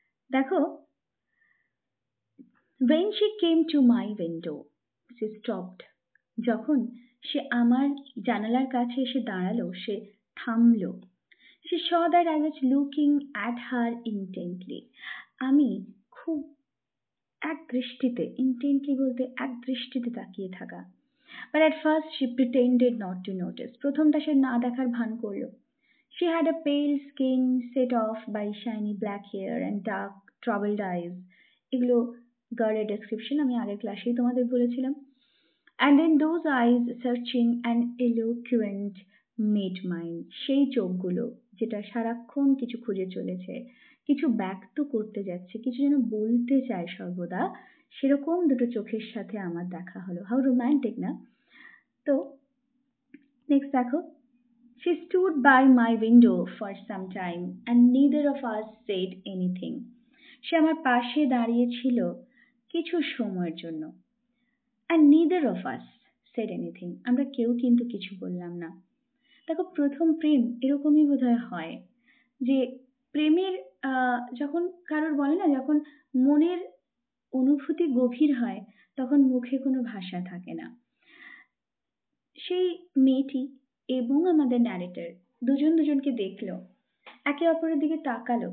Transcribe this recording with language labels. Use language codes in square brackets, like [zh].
[en] দেখো, when she came to my window, she stopped. [bn] যখন সে আমার জানালার কাছে এসে দাঁড়ালো সে থামলো। [en] She saw that I was looking at her intently. [bn] আমি খুব এক দৃষ্টিতে তাকিয়ে থাকা। [en] But at first she pretended not to notice. [bn] প্রথমটা সে না দেখার ভান করলো। [en] She had a pale skin set off by shiny black hair and dark troubled eyes. [bn] এগুলো গার্লের ডেসক্রিপশন, আমি আগের ক্লাসেই তোমাদের বলেছিলাম। [en] And in those eyes searching and eloquent made mine. [bn] সেই চোখগুলো যেটা সারাক্ষণ কিছু খুঁজে চলেছে, কিছু ব্যক্ত করতে যাচ্ছে, কিছু যেন বলতে চায় সর্বদা, সেরকম দুটো চোখের সাথে আমার দেখা হলো। হাউ রোম্যান্টিক না? তো নেক্সট দেখো, [en] she stood by my window for some time and neither of us said anything. [bn] সে আমার পাশে দাঁড়িয়ে ছিল কিছু সময়ের জন্য। [en] and neither of us said anything. [bn] আমরা কেউ কিন্তু কিছু বললাম না। দেখো, প্রথম প্রেম এরকমই বোধহয় হয় যে প্রেমের যখন কারোর বলে না, যখন মনের অনুভূতি গভীর হয় তখন মুখে কোনো ভাষা থাকে না। সেই মেয়েটি এবং আমাদের ন্যারেটর দুজনকে দেখলো, একে অপরের দিকে তাকালো।